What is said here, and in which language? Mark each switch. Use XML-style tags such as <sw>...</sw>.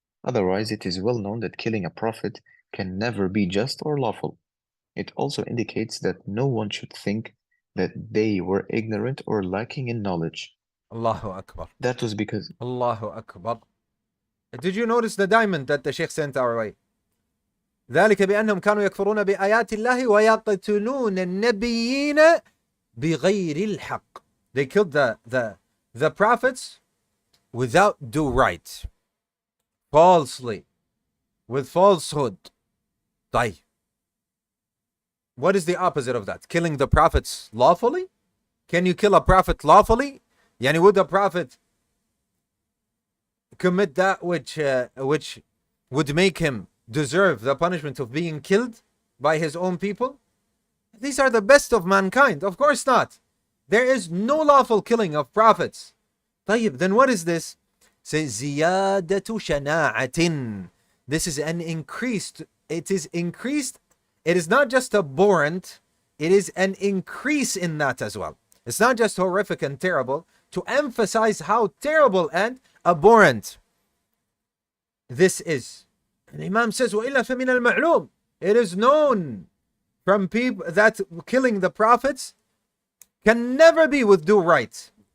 <en>Otherwise, it is well known that killing a prophet can never be just or lawful. It also indicates that no one should think that they were ignorant or lacking in knowledge. Allahu Akbar. That was because... Allahu Akbar. Did you notice the diamond that the Sheikh sent our way?</en> <ar>ذلك بأنهم كانوا يكفرون بآيات الله ويقتلون النبيين بغير الحق.</ar> <en>They killed the prophets without due right, falsely, with falsehood.</en> <ar>طيب.</ar> <en>What is the opposite of that? Killing the prophets lawfully? Can you kill a prophet lawfully? Yani would a prophet commit that which would make him deserve the punishment of being killed by his own people? These are the best of mankind. Of course not. There is no lawful killing of prophets.</en> <ar>طيب,</ar> <en>then what is this?</en> <ar>Says زيادة شناعة.</ar> <en>This is an increased. It is increased. It is not just abhorrent. It is an increase in that as well. It's not just horrific and terrible, to emphasize how terrible and abhorrent this is. And Imam says,</en> <ar>وَإِلَّا فَمِنَ الْمَعْلُومِ.</ar> <en>It is known from people that killing the prophets can never be with due right.</en>